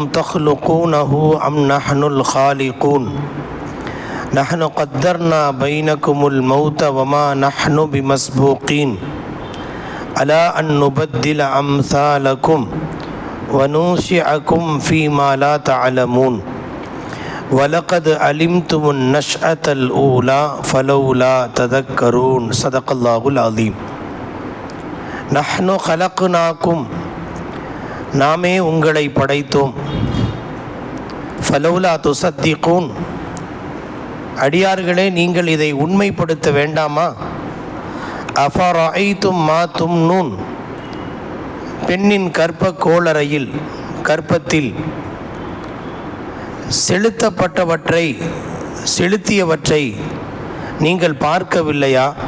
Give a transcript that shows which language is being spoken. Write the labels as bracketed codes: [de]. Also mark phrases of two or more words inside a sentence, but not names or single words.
[ar] تخلقونه أم نحن الخالقون نحن قدرنا بينكم الموت وما نحن بمسبوقين ألا أن نبدل أمثالكم وننشئكم فيما لا تعلمون وَلَقَدْ عَلِمْتُمُ النَّشْأَةَ الْأُولَى فَلَوْلَا تَذَكَّرُونَ. صدق الله العظيم. நஹ்னு خَلَقْنَاكُمْ, [ta] நாமே உங்களை படைத்தோம். [ar] فلولا تصدقون, [ta] அடியார்களே நீங்கள் இதை உண்மைப்படுத்த வேண்டாமா? [ar] أفرأيتم ما تمنون, [ta] பெண்ணின் கற்ப கோளறையில் கற்பத்தில் செலுத்தியவற்றை நீங்கள் பார்க்கவில்லையா?